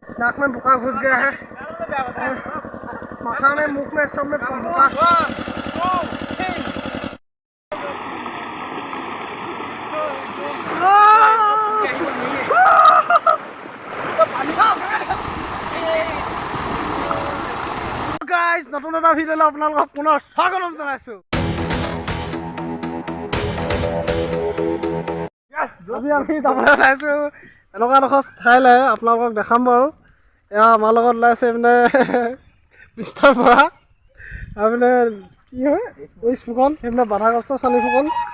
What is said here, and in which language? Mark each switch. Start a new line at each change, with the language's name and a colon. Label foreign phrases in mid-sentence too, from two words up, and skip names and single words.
Hindi: नाक में बुखार घुस गया है, माथा में, मुंह में, सब में बुखार।
Assamese: गाइस নতুন এটা ভিডিঅ'লৈ আপোনালোকক পুনৰ স্বাগতম জনাইছোঁ। আজি আমি যাবলৈ ওলাইছোঁ এনেকুৱা এডোখৰ ঠাইলৈ, আপোনালোকক দেখাম বাৰু। এয়া আমাৰ লগত ওলাইছে মানে মিষ্টাৰ বৰা, আৰু মানে কি হয় এই ফুকন, সেইপিনে বাধাগ্ৰস্ত চালি ফুকন।